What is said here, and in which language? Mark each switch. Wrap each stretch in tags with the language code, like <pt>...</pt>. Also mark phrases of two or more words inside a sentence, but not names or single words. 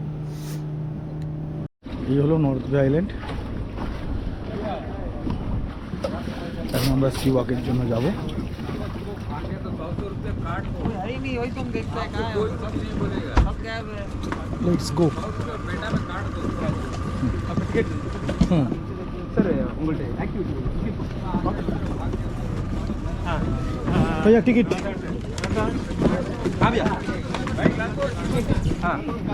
<bn>এই হলো নর্থ বে আইল্যান্ড। এখন আমরা</bn> <en>sea walk</en> <bn>জন্য যাব।</bn> <en>let's go.</en> <ta>அப்போ டிக்கெட் হুম சார் உங்கள்கிட்ட ஆக்டிவிட்டி</ta> <hi>भैया टिकट हाँ भैया हाँ</hi>